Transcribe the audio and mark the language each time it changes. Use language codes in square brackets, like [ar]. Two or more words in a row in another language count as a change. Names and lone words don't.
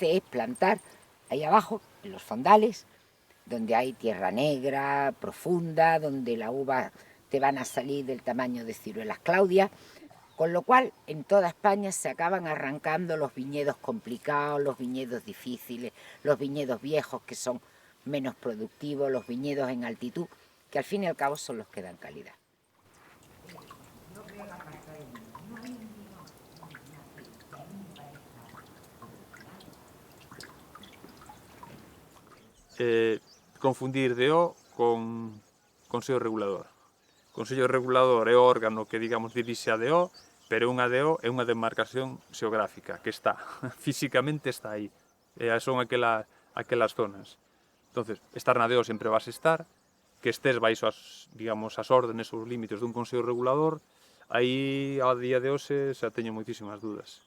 [es] es plantar ahí abajo, en los fondales, donde hay tierra negra, profunda, donde la uva te van a salir del tamaño de ciruelas Claudia, con lo cual en toda España se acaban arrancando los viñedos complicados, los viñedos difíciles, los viñedos viejos que son menos productivos, los viñedos en altitud, que al fin y al cabo son los que dan calidad. [gl] Confundir DO con Consello Regulador. O Consello Regulador é o órgano que, digamos, dirixe a DO pero unha DO é unha demarcación xeográfica que está, físicamente está aí, son aquelas zonas. Entonces, estar na DO sempre vas estar, que estés baixo as, digamos, as órdenes ou os límites dun consello regulador, aí a día de hoxe xa teño moitísimas dudas.